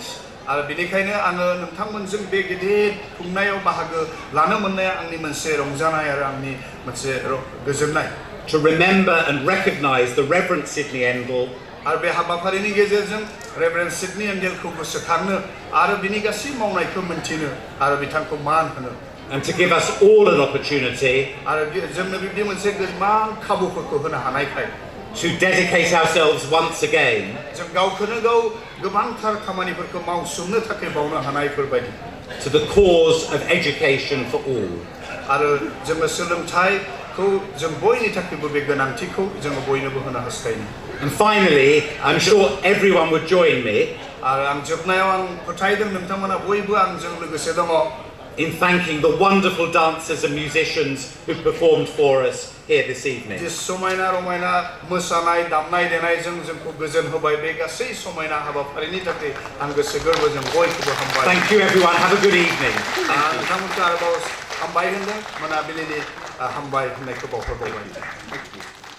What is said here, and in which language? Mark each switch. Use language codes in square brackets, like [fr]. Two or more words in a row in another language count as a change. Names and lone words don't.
[brx] आरो बेनिखायनो आङो नोंथांमोनजों बे गेदेर खुंनायाव बाहागो लानो मोननाया आंनि मोनसे रंजानाय आरो आंनि मोनसे गोजोननाय. [en] To remember and recognize the Reverend Sidney Endell [brx] आरो बे हाबाफारिनि गेजेरजों रेभारेन्ड सिडनी एंगेलखौ गोसोखांनो आरो बिनि गासै मावनायखौ मोनथिनो आरो बिथांखौ मान होनो [en] and to give us all an opportunity [brx] आरो जोंनो बिब्दि मोनसे गोबां खाबुफोरखौ होनो हानायखाय [en] to dedicate ourselves once again [brx] जों गावखौनो गाव गोबांथार खामानिफोरखौ मावसोमनो थाखाय बावनो हानायफोरबायदि [en] to the cause of education for all. [brx] आरो जोङो सोलोंथाइखौ जों बयनि थाखायबो बे गोनांथिखौ जोङो बयनोबो होनो हास्थायो [en] And finally, I'm sure everyone would join me [brx] आरो आं जोबनायाव आं फोथायदों नोंथांमोना बयबो आंजों लोगोसे दङ [en] in thanking the wonderful dancers and musicians who performed for us here this evening. [brx] जे समायना रमायना मोसानाय दामनाय देनायजों जोंखौ गोजोन होबाय बे गासै समायना हाबाफारिनि थाखाय आं गोसो गोरबोजों बयखौबो हामबाय [en] Thank you everyone, have a good evening. [brx] नोंथांमोनखौ आरोबाव हामबाय होनदों मोनाबिलिनि हामबाय होननायखौ बावहरबावबाय